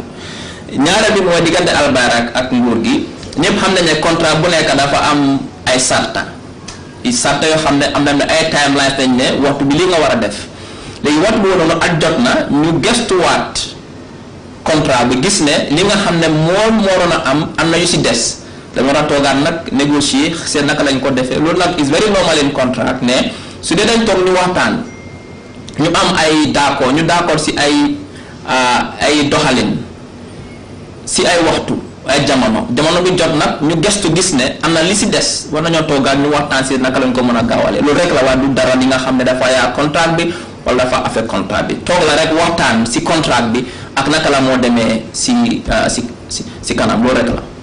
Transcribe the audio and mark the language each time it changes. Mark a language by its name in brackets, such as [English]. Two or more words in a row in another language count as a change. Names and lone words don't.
[Wolof] ñaareel bi mooy diggante Al Bayrak ak nguur gi ñëpp xam nañ ne contrat bu nekk dafa am ay sarta yoo xam ne am na ay timelines dañ ne waxtu bi li nga war a def. léegi waxtu boobu noonu ak jot na ñu gestuwaat contrat bi gis ne li nga xam ne moom waroon a am na yu si des dama war a toogaat nag négocier seen naka lañ ko defee loolu nag [English] is very normal in contract [Wolof] ne su dee dañ toog ñu waxtaan ñu am ay d'accord si ay doxalin si ay waxtu ay jamono bi jot nag ñu gestu gis ne am na li si des war nañoo toogaat ñu waxtaan si naka lañ ko mën a gaawale loolu rek la waa du dara li nga xam ne dafa yaa contrat bi wala dafa affect contrat bi toog la rek waxtaan si contrat bi ak naka la moo demee si kanam loolu rek la.